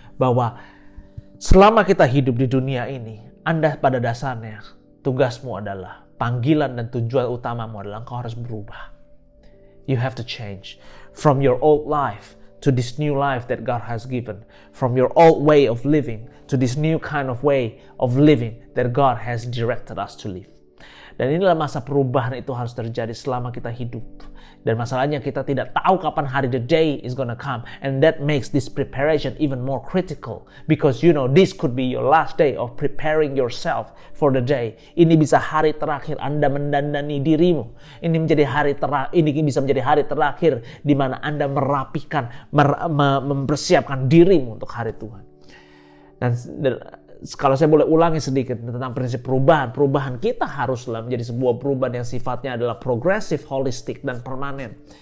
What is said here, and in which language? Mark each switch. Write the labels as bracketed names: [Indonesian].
[Indonesian] Bahwa selama kita hidup di dunia ini, Anda pada dasarnya tugasmu adalah, panggilan dan tujuan utamamu adalah engkau harus berubah. [English] You have to change from your old life to this new life that God has given. From your old way of living to this new kind of way of living that God has directed us to live. [Indonesian] Dan inilah masa perubahan itu harus terjadi selama kita hidup. Dan masalahnya kita tidak tahu kapan hari [English] the day is gonna come. And that makes this preparation even more critical. Because you know, this could be your last day of preparing yourself for the day. [Indonesian] Ini bisa hari terakhir Anda mendandani dirimu. Ini bisa menjadi hari terakhir di mana Anda merapikan, mempersiapkan dirimu untuk hari Tuhan. Dan kalau saya boleh ulangi sedikit tentang prinsip perubahan. Perubahan kita haruslah menjadi sebuah perubahan yang sifatnya adalah progresif, holistik, dan permanen.